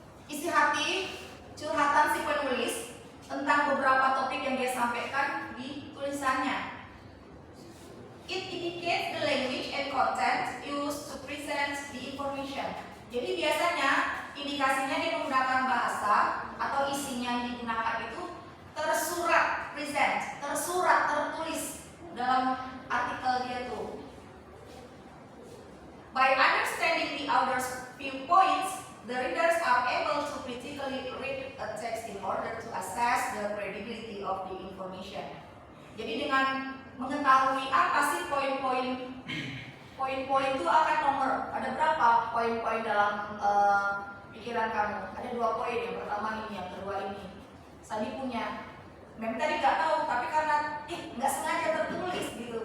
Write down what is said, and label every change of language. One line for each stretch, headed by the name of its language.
Indonesian: Isi hati, curhatan si penulis tentang beberapa topik yang dia sampaikan di tulisannya.
English: It indicates the language and content used to present the information.
Indonesian: Jadi biasanya indikasinya dia menggunakan bahasa atau isinya yang digunakan itu tersurat, tertulis dalam artikel dia tuh.
English: By understanding the author's viewpoints, the readers are able to critically read a text in order to assess the credibility of the information.
Indonesian: Jadi dengan mengetahui apa sih poin-poin itu akan nomor. Ada berapa poin-poin dalam pikiran kamu? Ada 2 poin. Yang pertama ini, yang kedua ini. Sandi punya. Mem tadi nggak tahu, tapi karena nggak sengaja tertulis gitu.